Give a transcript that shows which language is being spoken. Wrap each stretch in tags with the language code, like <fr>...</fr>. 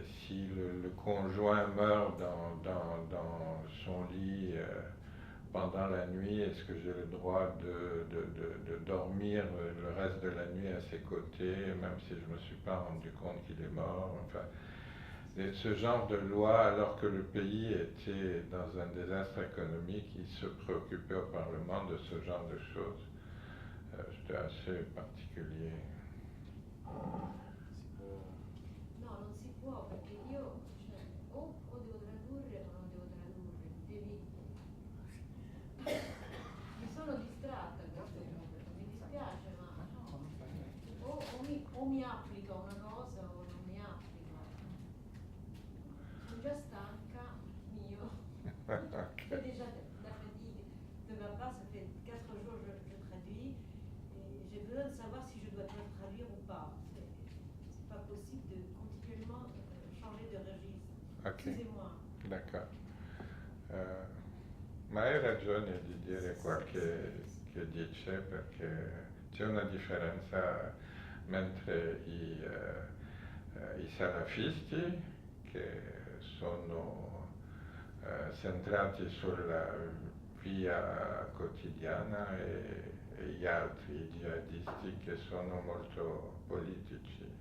<fr>le conjoint meurt dans son lit pendant la nuit, est-ce que j'ai le droit de dormir le reste de la nuit à ses côtés, même si je ne me suis pas rendu compte qu'il est mort, enfin, et ce genre de loi, alors que le pays était dans un désastre économique, il se préoccupait au Parlement de ce genre de choses. C'était assez particulier.</fr> <it>No, non si può, perché io o devo tradurre o non devo tradurre, mi sono distratta a questo punto, mi dispiace, ma o mi applica una cosa o non mi applica. Sono già stanca, mio.</it> <fr>J'ai déjà la fatigue de ma part, ça fait 4 jours que je traduis et j'ai besoin de savoir si je dois traduire ou pas. C'est pas possible de continuellement changer de registre. Okay. Excusez-moi. D'accord.</fr> <it>Ma hai ragione di dire quel che dice, perché c'è una differenza mentre i salafisti, che sono centrati sulla via quotidiana, e gli altri, i jihadisti, che sono molto politici.</it>